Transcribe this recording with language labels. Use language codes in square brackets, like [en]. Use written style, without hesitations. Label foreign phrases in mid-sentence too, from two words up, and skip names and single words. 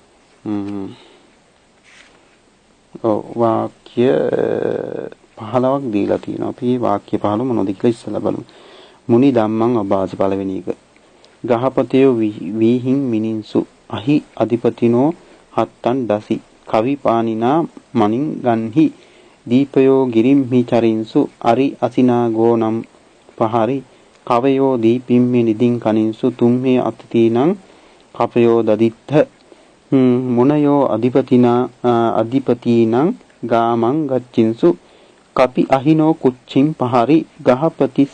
[si] වාක්‍ය 15ක් දීලා තියෙනවා. අපි මේ වාක්‍ය 15 මොනවද කියලා ඉස්සෙල්ලා බලමු. [pi] මුනි ධම්මං අභාස [si] පළවෙනි එක. [pi] ගහපතේ වීහින් මිනින්සු අහි අධිපතිනෝ හත්තන් දසි කවි පානිනා මනින් ගන්හි දීපයෝ ගිරිම්හි චරින්සු අරි අසිනා ගෝනම් පහරි කවයෝ දීපිම්මේ නිදින් කනින්සු තුම්හේ අතිතීනං කපයෝ දදිත්ත මුනයෝ අධිපතිනං ගාමං ගච්චින්සු කපි අහිනෝ කුච්චින් පහරි ගහපතිස්ස